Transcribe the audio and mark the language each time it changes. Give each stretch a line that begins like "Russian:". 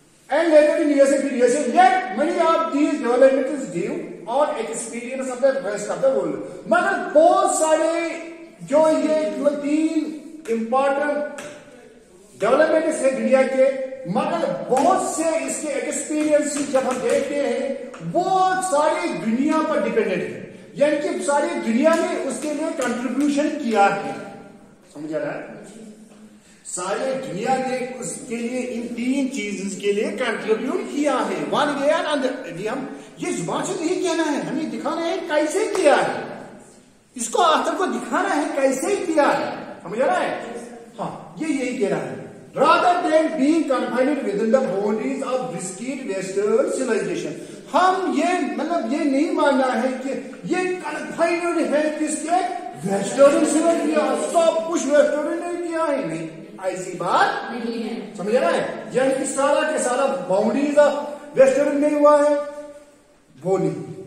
English: And later in USA, yet many of these developments due on experience of the rest of the world.
Urdu: مگر بہت سارے جو یہ تین امپورٹنٹ ڈیولپمنٹس ہے دنیا کے مگر بہت سے اس کے ایکسپیرینس جب ہم دیکھتے ہیں وہ ساری دنیا پر ڈیپینڈنٹ ہے. یعنی کہ ساری دنیا نے اس کے لیے کنٹریبیوشن کیا ہے. سمجھ آ رہا ہے؟ سارے دنیا نے اس کے لیے ان تین چیزوں کے لیے کنٹریبیوٹ کیا ہے. ون گیا ہم یہ زبان سے نہیں کہنا ہے ہمیں دکھانا ہے کیسے کیا ہے. اس کو آخر کو دکھانا ہے کیسے کیا ہے. سمجھ آ رہا ہے؟ ہاں یہ یہی کہہ رہا ہے rather than being confined within the boundaries of discrete Western civilization. ہم یہ مطلب یہ نہیں ماننا ہے کہ یہ کنفائنڈ ہے کس کے ویسٹرن civilization سب کچھ ویسٹرن نے کیا ہے. نہیں ایسی بات نہیں ہے. سمجھ رہا ہے؟ یعنی کہ سارا کے سارا باؤنڈریز آف ویسٹرن میں ہوا ہے وہ نہیں.